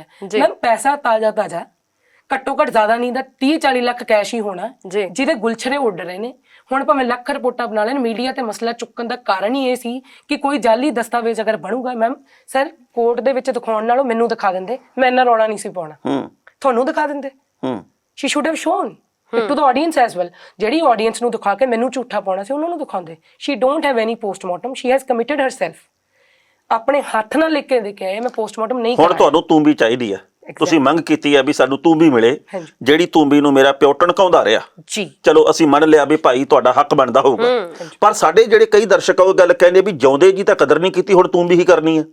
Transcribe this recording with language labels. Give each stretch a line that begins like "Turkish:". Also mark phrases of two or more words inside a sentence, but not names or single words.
Punjabi: ਮੈਮ ਪੈਸਾ ਤਾਜ਼ਾ ਘੱਟੋ ਘੱਟ ਜ਼ਿਆਦਾ ਨਹੀਂ ਦਾ 30-40 ਲੱਖ ਕੈਸ਼ ਹੀ ਹੋਣਾ, ਜਿਹਦੇ ਗੁਲਛਰੇ ਉੱਡ ਰਹੇ ਨੇ। ਹੁਣ ਭਾਵੇਂ ਲੱਖ ਰਿਪੋਰਟਾਂ ਬਣਾ ਲੈਣ, ਮੀਡੀਆ ਤੇ ਮਸਲਾ ਚੁੱਕਣ ਦਾ ਕਾਰਨ ਹੀ ਇਹ ਸੀ ਕਿ ਕੋਈ ਜਾਲੀ ਦਸਤਾਵੇਜ਼ ਅਗਰ ਬਣੂਗਾ। ਮੈਮ ਸਰ ਕੋਰਟ ਦੇ ਵਿੱਚ ਦਿਖਾਉਣ ਨਾਲੋਂ ਮੈਨੂੰ ਦਿਖਾ ਦਿੰਦੇ, ਮੈਂ ਇੰਨਾ ਰੌਲਾ ਨਹੀਂ ਸੀ ਪਾਉਣਾ। ਤੁਹਾਨੂੰ ਦਿਖਾ ਦਿੰਦੇ।
English: she should have shown it to the audience as well।
Punjabi: ਜਿਹੜੀ ਆਡੀਅנס ਨੂੰ ਦਿਖਾ ਕੇ ਮੈਨੂੰ ਝੂਠਾ ਪਾਉਣਾ ਸੀ ਉਹਨਾਂ ਨੂੰ ਦਿਖਾਉਂਦੇ।
English: she don't have any postmortem, she has committed herself।
Punjabi: ਆਪਣੇ ਹੱਥ ਨਾਲ ਲਿਖ ਕੇ ਦੇ ਕੇ ਆਏ ਮੈਂ ਪੋਸਟਮਾਰਟਮ ਨਹੀਂ ਕਰਾਇਆ। ਹੁਣ ਤੁਹਾਨੂੰ ਤੂੰਬੀ ਚਾਹੀਦੀ ਆ, ਤੁਸੀਂ ਮੰਗ ਕੀਤੀ ਆ ਵੀ ਸਾਨੂੰ ਤੂੰਬੀ ਮਿਲੇ, ਜਿਹੜੀ ਤੂੰਬੀ ਨੂੰ ਮੇਰਾ ਪਿਓ ਟਣਕਾਉਂਦਾ ਰਿਹਾ ਜੀ। ਚਲੋ ਅਸੀਂ ਮੰਨ ਲਿਆ ਵੀ ਭਾਈ ਤੁਹਾਡਾ ਹੱਕ ਬਣਦਾ ਹੋਊਗਾ, ਪਰ ਸਾਡੇ ਜਿਹੜੇ ਕਈ ਦਰਸ਼ਕ ਉਹ ਗੱਲ ਕਹਿੰਦੇ ਵੀ ਜਿਉਂਦੇ ਜੀ ਤਾਂ ਕਦਰ ਨਹੀਂ ਕੀਤੀ, ਹੁਣ ਤੂੰਬੀ ਹੀ ਕਰਨੀ ਆ।